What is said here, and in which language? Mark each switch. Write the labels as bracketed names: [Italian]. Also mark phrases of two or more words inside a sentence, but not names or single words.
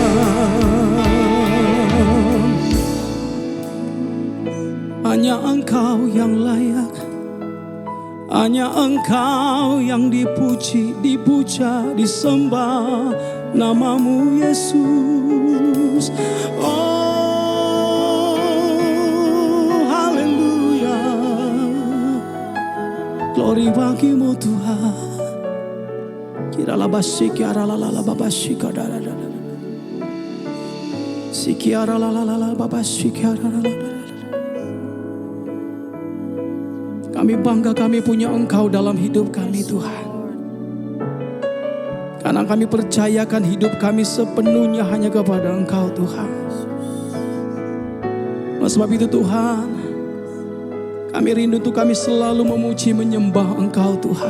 [Indonesian] Hanya Engkau yang layak, hanya Engkau yang dipuji, dipuja, disembah namamu Yesus. Oh haleluya, glory bagi-Mu Tuhan. Kirala basiki aralala babashika darada, siki aralala babashiki aralala. Kami bangga kami punya Engkau dalam hidup kami Tuhan. Karena kami percayakan hidup kami sepenuhnya hanya kepada Engkau Tuhan. Oleh sebab itu Tuhan, kami rindu untuk kami selalu memuji menyembah Engkau Tuhan.